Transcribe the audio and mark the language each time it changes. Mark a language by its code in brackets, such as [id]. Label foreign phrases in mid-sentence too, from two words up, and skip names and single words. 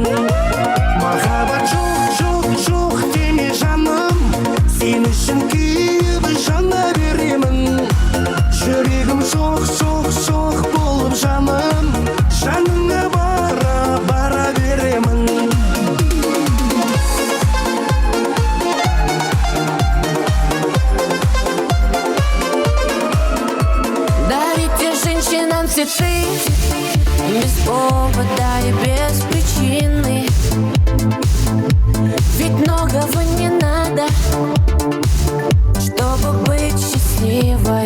[kk] Махаббат жоқ, жоқ, жоқ деме жаным, сен үшін күйіп жана беремін. Жүрегім соқ, соқ, соқ болып жаным, жаныңа бара, бара беремін. [ru] Дарите женщинам цветы без повода и без причины. Ведь многого не надо, чтобы быть счастливой.